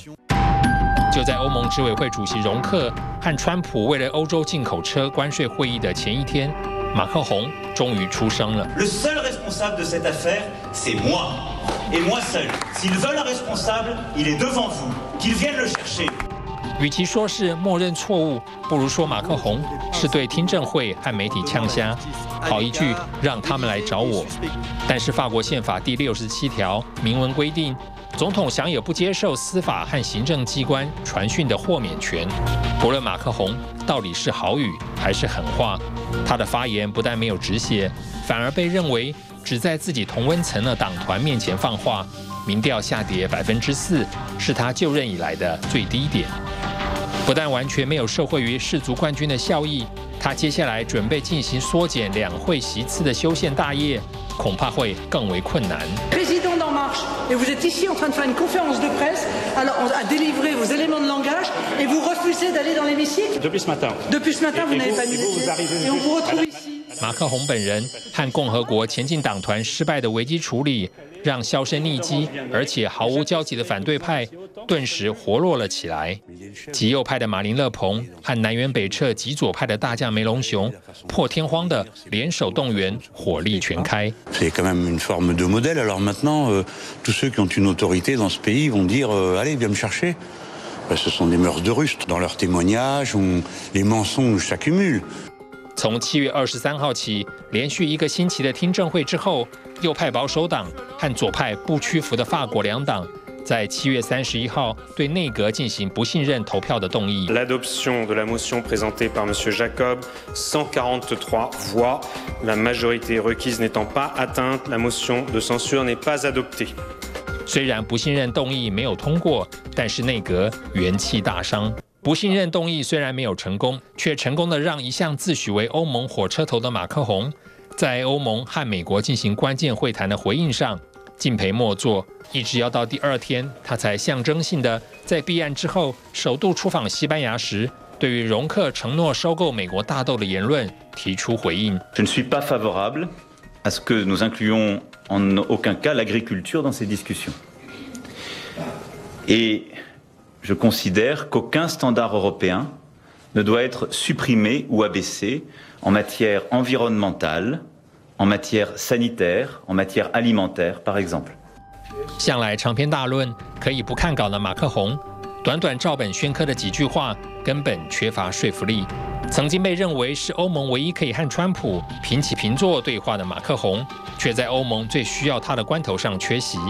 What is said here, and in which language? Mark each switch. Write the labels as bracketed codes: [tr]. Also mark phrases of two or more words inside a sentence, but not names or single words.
[zh] 就在欧盟执委会主席容克和川普为了欧洲进口车关税会议的前一天，马克宏终于出声了。 [fr] Le seul responsable de cette affaire, c'est moi, et moi seul. S'ils veulent un responsable, il est devant vous. Qu'ils viennent le chercher. [zh] 与其说是默认错误，不如说马克宏是对听证会和媒体呛瞎。好一句让他们来找我。但是法国宪法第67条明文规定，总统享有不接受司法和行政机关传讯的豁免权。不论马克宏到底是好语还是狠话，他的发言不但没有止血，反而被认为只在自己同温层的党团面前放话，民调下跌4%，是他就任以来的最低点。不但完全没有受惠于世足冠军的效益，他接下来准备进行缩减两会席次的修宪大业，恐怕会更为困难。 [fr] Président d'En Marche, et vous êtes ici en train de faire une conférence de presse, alors à délivrer vos éléments de langage, et vous refusez d'aller dans l'hémicycle. Depuis ce matin. Depuis ce matin, vous n'avez pas mis les pieds, et on vous retrouve ici. [zh] 马克宏本人和共和国前进党团失败的危机处理，让销声匿迹而且毫无交集的反对派顿时活络了起来。极右派的马林勒庞和南辕北辙极左派的大将梅隆雄破天荒的联手动员，火力全开。 [fr] C'est quand même une forme de modèle. Alors maintenant, tous ceux qui ont une autorité dans ce pays vont dire allez, viens me chercher. Ce sont des mœurs de rustre. Dans leurs témoignages, les mensonges s'accumulent. [zh] 从7月23号起，连续1个星期的听证会之后，右派保守党和左派不屈服的法国两党，在7月31号对内阁进行不信任投票的动议。 [fr] L'adoption de la motion présentée par M. Jacob, 143 voix. La majorité requise n'étant pas atteinte, la motion de censure n'est pas adoptée. [zh] 虽然不信任动议没有通过，但是内阁元气大伤。不信任动议虽然没有成功，却成功的让一向自诩为欧盟火车头的马克宏，在欧盟和美国进行关键会谈的回应上敬陪末座，一直要到第2天，他才象征性的在弊案之后首度出访西班牙时，对于容克承诺收购美国大豆的言论提出回应。 [fr] Je ne suis pas favorable à ce que nous incluions en aucun cas l'agriculture dans ces discussions. Et je considère qu'aucun standard européen ne doit être supprimé ou abaissé en matière environnementale, en matière sanitaire, en matière alimentaire, par exemple. [zh] 向来长篇大论、可以不看稿的马克宏，短短照本宣科的几句话，根本缺乏说服力。曾经被认为是欧盟唯一可以和川普平起平坐对话的马克宏，却在欧盟最需要他的关头上缺席。